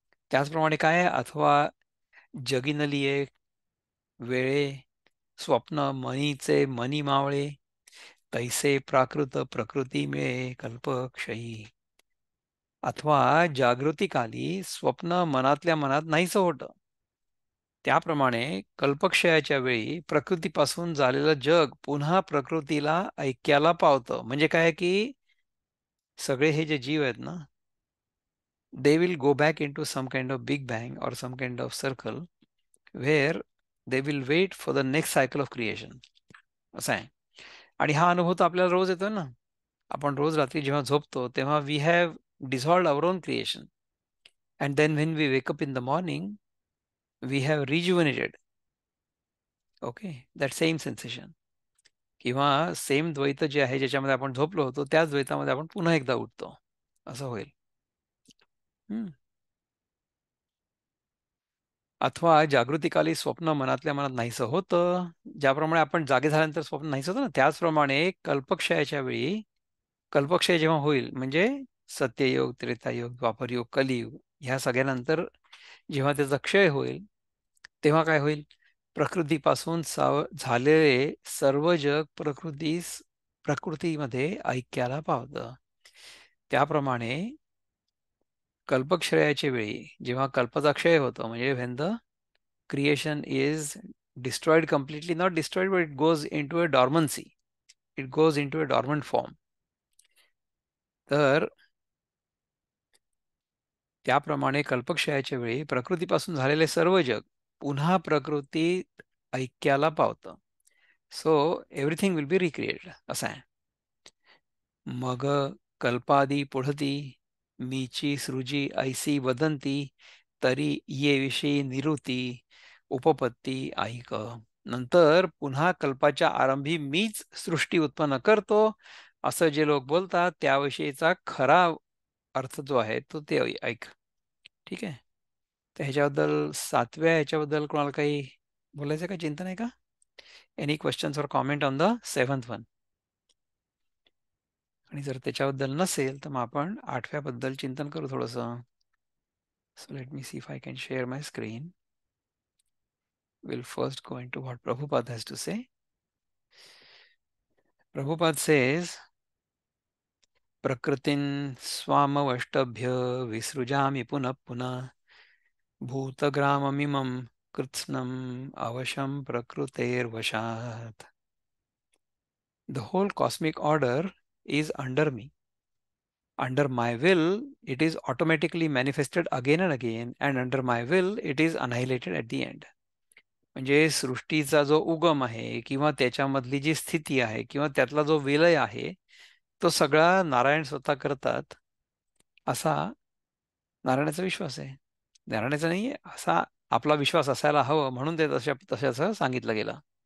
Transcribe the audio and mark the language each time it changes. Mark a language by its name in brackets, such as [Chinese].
[Marathi] त्याचप्रमाणे काय, अथवा जगिनलिये वेळे, स्वप्न मनीचे मनी मावळे, तैसे प्राकृत प्रकृती मिळे कल्पक्षयी. अथवा जागृतीकाली स्वप्न मनातल्या मनात नाहीसं होतं, त्याप्रमाणे कल्पक्षयाच्या वेळी प्रकृतीपासून झालेलं जग पुन्हा प्रकृतीला ऐक्याला पावतं. म्हणजे काय की सगळे हे जे जीव आहेत ना, [English] they will go back into some kind of big bang or some kind of circle where they will wait for the next cycle of creation. [Marathi] असं आहे. आणि हा अनुभव तर आपल्याला रोज येतो ना. आपण रोज रात्री जेव्हा झोपतो तेव्हा [English] We have dissolved our own creation and then when we wake up in the morning we have rejuvenated. [Marathi] Okay, [English] that same sensation [Marathi] किंवा सेम द्वैत जे आहे ज्याच्यामध्ये आपण झोपलो होतो त्याच द्वैतामध्ये आपण पुन्हा एकदा उठतो, असं होईल. अथवा जागृतीकाली स्वप्न मनातल्या मनात नाहीसं होतं. ज्याप्रमाणे आपण जागे झाल्यानंतर स्वप्न नाहीसं होतं ना, त्याचप्रमाणे कल्पक्षयाच्या वेळी कल्पक्षय जेव्हा होईल म्हणजे सत्ययुग, त्रेतायुग, द्वापरयुग, कलियुग ह्या सगळ्यानंतर जेव्हा त्याचा क्षय होईल तेव्हा काय होईल? प्रकृतीपासून झालेले सर्व जग प्रकृतीमध्ये ऐक्याला पावतं. त्याप्रमाणे कल्पक्षयाच्या वेळी जेव्हा कल्पाचा क्षय होतो म्हणजे [English] When the creation is destroyed completely, not destroyed, but it goes into a dormancy. It goes into a dormant form. [Marathi] तर त्याप्रमाणे कल्पक्षयाच्या वेळी प्रकृतीपासून झालेले सर्व जग पुन्हा प्रकृतीत ऐक्याला पावतं. [English] so everything will be recreated [Marathi] असं आहे. मग कल्पादी पुढती मीची सृजी ऐसी वदंती तरी ये विषयी निरुती उपपत्ती ऐक. नंतर पुन्हा कल्पाच्या आरंभी मीच सृष्टी उत्पन्न करतो असं जे लोक बोलतात त्याविषयीचा खरा अर्थ जो आहे तो ते ऐक. ठीक आहे. तर ह्याच्याबद्दल 7व्या ह्याच्याबद्दल कोणाला काही बोलायचं का, चिंता नाही का? [English] Any questions or comment on the 7th one? [Marathi] आणि जर त्याच्याबद्दल नसेल तर मग आपण 8व्याबद्दल चिंतन करू थोडंसं. [English] So let me see if I can share my screen. We'll first go into what Prabhupada has to say. Prabhupada says, [Sanskrit] Prakritin swamavashtabhya visrujami punah punah bhutagramamimam kritsnam avasham prakruter vashat. [English] The whole cosmic order is under me. Under my will, it is automatically manifested again and again, and under my will, it is annihilated at the end. [Marathi] म्हणजे सृष्टीचा जो उगम आहे किंवा त्याच्यामधली जी स्थिती आहे किंवा त्यातला जो विलय आहे तो सगळा नारायण स्वतः करतात असा नारायणाचा विश्वास आहे. नारायणाचा नाहीये असा आपला विश्वास असायला हवं म्हणून ते तशाचं सांगितलं गेलं.